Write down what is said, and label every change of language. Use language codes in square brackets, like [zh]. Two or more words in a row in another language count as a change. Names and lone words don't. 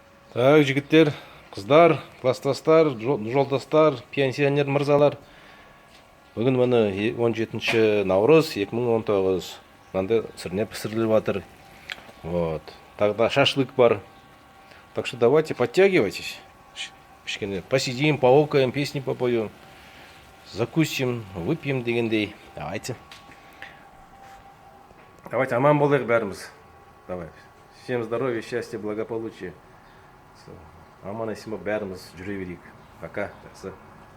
[kk] Так, жігіттер, қыздар, класстастар, жолдастар, пенсионер мырзалар. Бүгін міне 17 наурыз 2019. Мынандай сырне пісіріліп жатыр. [ru] Вот. Тогда шашлык бар. Так что давайте подтягивайтесь. Кішкене посидим, поокаем, песни попоем. Закусим, выпьем дегендей. Давайте. [kk] Давайте аман болайық бәріміз. [ru] Давай. Всем здоровья, счастья, благополучия. [kk] Аман есімі бәріміз жүре берейік. Пока. Жақсы.